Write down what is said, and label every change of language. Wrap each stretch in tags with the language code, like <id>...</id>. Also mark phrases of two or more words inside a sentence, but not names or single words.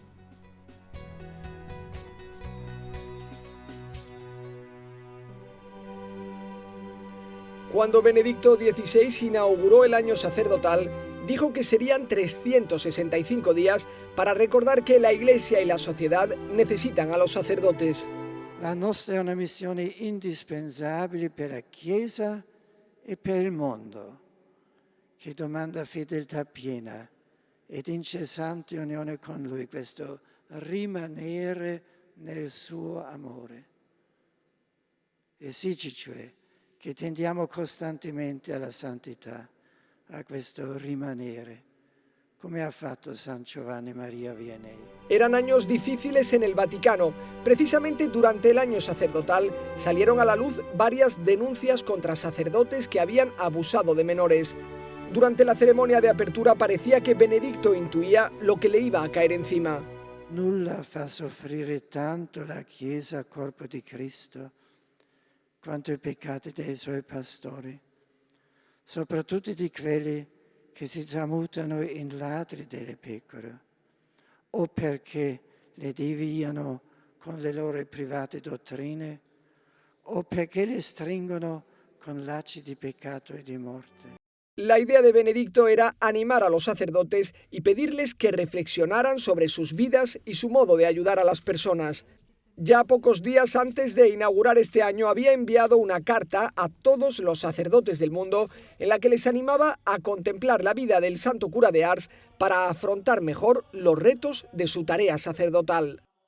<es>Cuando Benedicto XVI inauguró el año sacerdotal, dijo que serían 365 días para recordar que la Iglesia y la sociedad necesitan a los sacerdotes.</es> <it>La nostra è una missione indispensabile per la Chiesa e per il mondo, che domanda fedeltà piena ed incessante unione con Lui, questo rimanere nel suo amore. Esige cioè che tendiamo costantemente alla santità, a questo rimanere, come ha fatto San Giovanni Maria Vianney.</it> <es>Eran años difíciles en el Vaticano. Precisamente durante el año sacerdotal salieron a la luz varias denuncias contra sacerdotes que habían abusado de menores. Durante la ceremonia de apertura parecía que Benedicto intuía lo que le iba a caer encima.</es> <it>Nulla fa soffrire tanto la Chiesa, corpo di Cristo, quanto i peccati dei suoi pastori, soprattutto di quelli che si tramutano in ladri delle pecore, o perché le deviano con le loro private dottrine o perché le stringono con lacci di peccato e di morte.</it> <es>La idea de Benedicto era animar a los sacerdotes y pedirles que reflexionaran sobre sus vidas y su modo de ayudar a las personas. Ya pocos días antes de inaugurar este año había enviado una carta a todos los sacerdotes del mundo en la que les animaba a contemplar la vida del santo cura de Ars para afrontar mejor los retos de su tarea sacerdotal.</es>